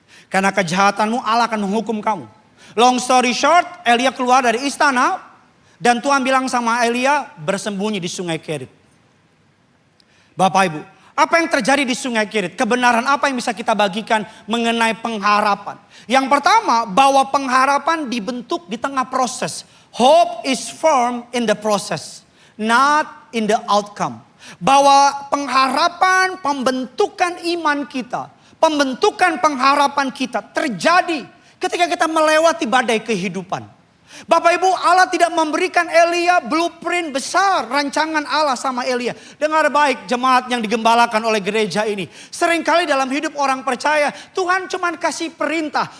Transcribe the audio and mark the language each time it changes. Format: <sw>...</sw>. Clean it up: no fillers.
<id>Karena kejahatanmu Allah akan menghukum kamu.</id> <en>Long story short,</en> <id>Elia keluar dari istana. Dan Tuhan bilang sama Elia, bersembunyi di sungai Kerit. Bapak Ibu, apa yang terjadi di sungai Kerit? Kebenaran apa yang bisa kita bagikan mengenai pengharapan? Yang pertama, bahwa pengharapan dibentuk di tengah proses.</id> <en>Hope is formed in the process, not in the outcome.</en> <id>Bahwa pengharapan, pembentukan iman kita, pembentukan pengharapan kita terjadi ketika kita melewati badai kehidupan. Bapak Ibu, Allah tidak memberikan Elia blueprint besar rancangan Allah sama Elia. Dengar baik jemaat yang digembalakan oleh gereja ini. Seringkali dalam hidup orang percaya Tuhan cuma kasih perintah.</id>